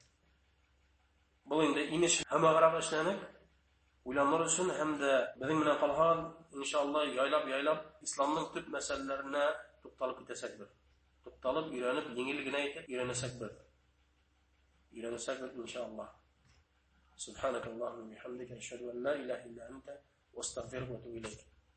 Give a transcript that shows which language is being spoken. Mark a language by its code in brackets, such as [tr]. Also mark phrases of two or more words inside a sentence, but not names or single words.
[ba] Бу инде инеш һәм аграк эшләнек, уйланыр өчен һәм дә безнең менән калган, иншалла, яйлап исламның төп мәсьәләләренә тукталып китәсәкбез. Тукталып, өйрәнеп, еңел генә итеп өйрәнәсәкбез. Иншалла. [ar] سبحانك اللهم وبحمدك، أشهد أن لا إله إلا أنت، وأستغفرك وأتوب إليك.